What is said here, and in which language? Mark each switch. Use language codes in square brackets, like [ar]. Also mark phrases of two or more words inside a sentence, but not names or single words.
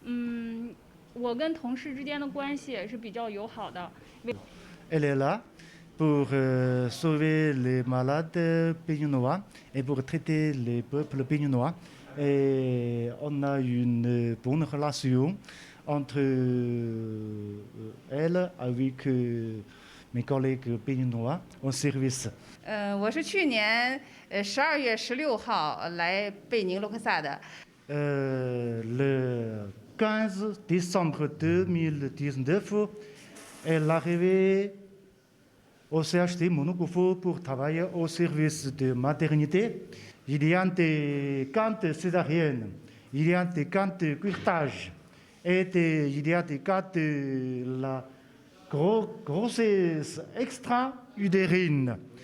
[fr] Elle est là pour sauver les malades béninois et pour traiter les peuples béninois. Et on a une bonne relation entre elle avec mes collègues béninois au service. [zh] 我是去年12月16号来贝宁洛克萨的。 [fr] Le 15 décembre 2019, elle est arrivée au CHD Monokufo pour travailler au service de maternité. Il y a des cas de césarienne, il y a des cas de curetage et il y a des cas de la grossesse extra-utérine.